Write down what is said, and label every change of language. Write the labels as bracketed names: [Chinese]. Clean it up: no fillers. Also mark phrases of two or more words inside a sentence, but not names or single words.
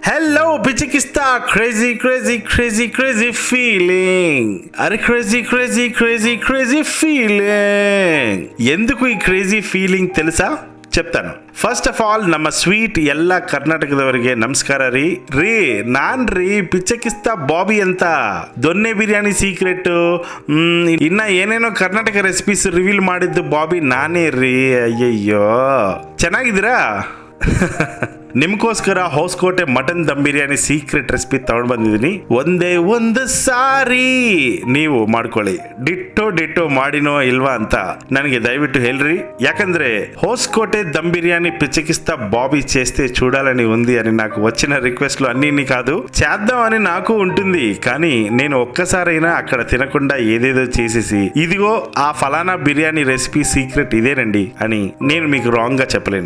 [English] hello పిచ్చికిస్తా crazy crazy crazy crazy feeling. అరే crazy crazy crazy crazy feeling. [Telugu] ఎందుకు ఈ [English] crazy feeling [Telugu] తెలుసా? చెప్తాను. [English] first of all [Kannada] ನಮ್ಮ ಸ್ವೀಟ್ ಎಲ್ಲ ಕರ್ನಾಟಕದವರಿಗೆ ನಮಸ್ಕಾರ ರೀ ನಾನ್ ರೀ ಪಿಚ್ಚಕಿಸ್ತಾ ಬಾಬಿ ಅಂತ. ದೊನ್ನೆ ಬಿರಿಯಾನಿ ಸೀಕ್ರೆಟ್ ಇನ್ನ ಏನೇನೋ ಕರ್ನಾಟಕ [English] recipes reveal [Kannada] ಮಾಡಿದ್ದು ಬಾಬಿ ನಾನೇ ರೀ. ಅಯ್ಯಯ್ಯೋ, ಚೆನ್ನಾಗಿದ್ದೀರಾ? ನಿಮ್ಗೋಸ್ಕರ ಹೊಸಕೋಟೆ ಮಟನ್ ದಮ್ ಬಿರಿಯಾನಿ [English] secret recipe [Kannada] ತಗೊಂಡು ಬಂದಿದ್ದೀನಿ. ಒಂದೇ ಒಂದು ಸಾರಿ ನೀವು ಮಾಡ್ಕೊಳ್ಳಿ. ಡಿಟ್ಟೋ ಮಾಡಿನೋ ಇಲ್ವಾ ಅಂತ ನನಗೆ దయవిಟ್ಟು ಹೇಳ್ರಿ. [Telugu] యాకంద్రే హోస్కోటే దమ్ బిర్యానీ పిచ్చకిస్తా బాబీ చేస్తే చూడాలని ఉంది అని నాకు వచ్చిన రిక్వెస్ట్లు అన్ని కాదు, చేద్దామని నాకు ఉంటుంది. కానీ నేను ఒక్కసారైనా అక్కడ తినకుండా ఏదేదో చేసేసి ఇదిగో ఆ ఫలానా [English] biryani recipe secret [Telugu] ఇదేనండి అని నేను మీకు రాంగ్ గా చెప్పలేను.